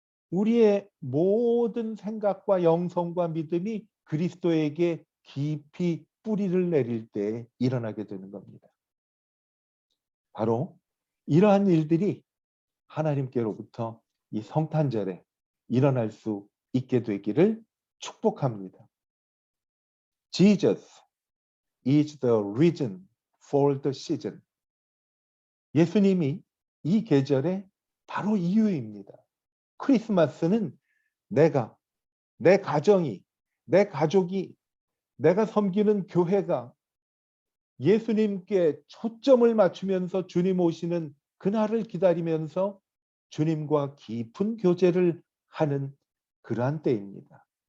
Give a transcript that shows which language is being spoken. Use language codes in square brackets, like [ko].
[ko] 우리의 모든 생각과 영성과 믿음이 그리스도에게 깊이 뿌리를 내릴 때 일어나게 되는 겁니다. 바로 이러한 일들이 하나님께로부터 이 성탄절에 일어날 수 있게 되기를 축복합니다. [en] Jesus is the reason for the season. [ko] 예수님이 이 계절의 바로 이유입니다. 크리스마스는 내가, 내 가정이, 내 가족이, 내가 섬기는 교회가 예수님께 초점을 맞추면서 주님 오시는 그날을 기다리면서 주님과 깊은 교제를 하는 그러한 때입니다.